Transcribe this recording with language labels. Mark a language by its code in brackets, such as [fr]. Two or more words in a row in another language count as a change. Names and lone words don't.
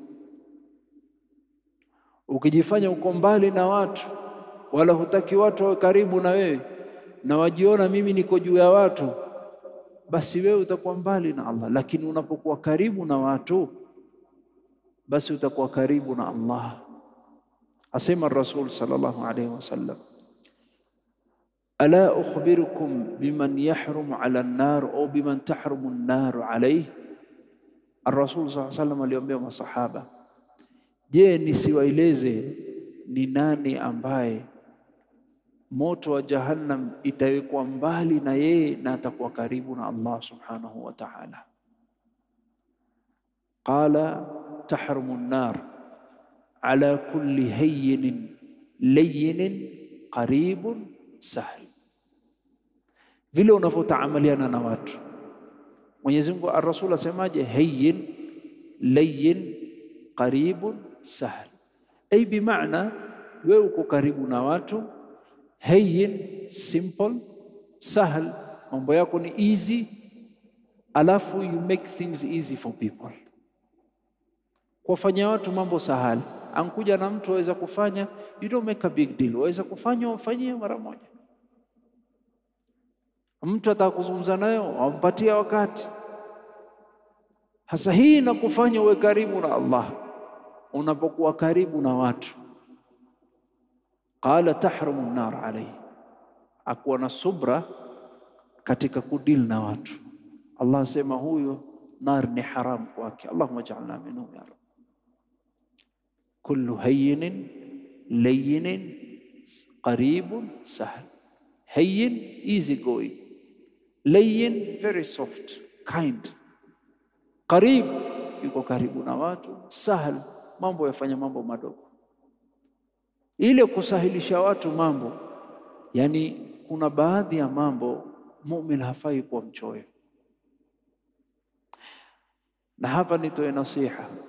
[sw] Ukijifanya uko mbali na watu, wala hutaki watu wawe karibu na wewe, na wajiona mimi niko juu ya watu, basi wewe utakuwa mbali na Allah. Lakini unapokuwa karibu na watu, basi utakuwa karibu na Allah. [ar] Asema رسول صلى الله عليه وسلم ألا أخبركم بمن يحرم على النار أو بمن تحرم النار عليه. [sw] Ar-Rasul [ar] صلى الله عليه وسلم [sw] aliambia masahaba, je, nisiwaeleze ni nani ambaye moto wa jahannam itawekwa mbali na yeye na atakuwa karibu na Allah [ar] سبحانه وتعالى? قال تحرم النار على كل هين لين قريب سهل. [sw] Vile unavyotaamaliana na watu, Mwenyezi Mungu, ar-Rasul asemaje? [ar] هين لين قريب سهل. [sw] Ay bimaana wewe uko karibu na watu, hayyin simple, sahl mambo yako ni easy, alafu [en] you make things easy for people. [sw] Kufanya watu mambo sahali. Ankuja na mtu aweza kufanya, [en] you don't make a big deal, [sw] waweza kufanya ufanyie mara moja. Mtu atakuzungumza nayo, wampatia wakati. Hasa hii inakufanya uwe karibu na Allah unapokuwa karibu na watu. [ar] قال تحرم النار عليه, [sw] akuwa na subra katika kudil na watu. Allah sema huyo nar ni haram kwake. [ar] اللهم اجعلنا منهم يا رب كل هين لين قريب سهل. Hayyin, [en] easy going. Layyin, very soft, kind. [sw] Qarib, yuko karibu na watu. Sahl, mambo yafanya mambo madogo. Ile kusahilisha watu mambo, yani kuna baadhi ya mambo muumini hafai kuwa mchoyo. Na hapa nitoe nasiha.